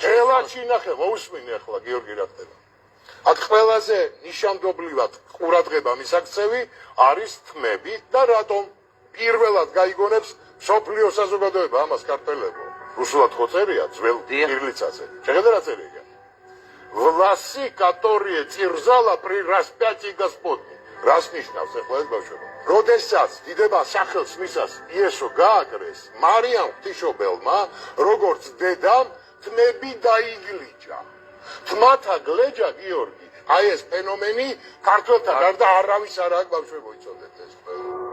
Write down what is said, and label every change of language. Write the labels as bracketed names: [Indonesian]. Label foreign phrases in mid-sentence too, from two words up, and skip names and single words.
[Georgian] გელათში ნახე, მოусმინე ახლა გიორგი რა ხდება. აქ ყველაზე ნიშანდობლივად ყურადღება მისაქცევი არის თმები და რატომ პირველად გაიგონებს სოფლიო საზოგადოება ამას ქართველებო. რუსულად ხო წერია ძველ კირილიცაზე. შეხედე რა წერია. [Russian] Власи, которые терзала при распятии Господне. [Georgian] რას ნიშნავს ახლა ეს ბავშვებო? როდესაც დიდება სახელს მისას იესო გააკრეს მარიამ ღვთისმშობელმა, როგორც დედამ, თმები დაიგლიჯა. თმათა გლეჯა გიორგი, აი ეს ფენომენი ქართველთა გარდა არავის არ აქვს ბავშვებო, იცოდეთ ეს ყველა.